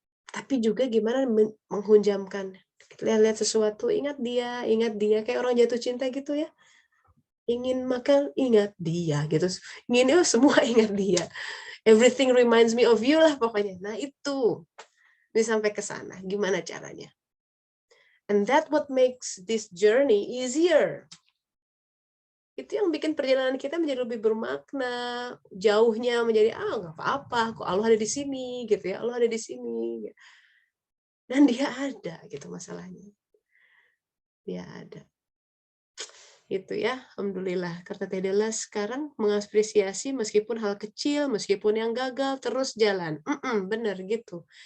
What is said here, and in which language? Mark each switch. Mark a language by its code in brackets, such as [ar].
[id] Tapi juga gimana menghunjamkan. Lihat sesuatu, ingat dia, kayak orang jatuh cinta gitu ya. Ingin makan, ingat dia gitu. Ingin semua ingat dia. [en] Everything reminds me of you [id] lah pokoknya. Nah itu, ini sampai ke sana. Gimana caranya? [en] And that what makes this journey easier. [id] Itu yang bikin perjalanan kita menjadi lebih bermakna, jauhnya menjadi nggak apa-apa, kok Allah ada di sini gitu ya, Allah ada di sini, dan dia ada gitu masalahnya, dia ada. Itu ya, alhamdulillah. Karena Teh Della sekarang mengapresiasi meskipun hal kecil, meskipun yang gagal terus jalan, bener gitu.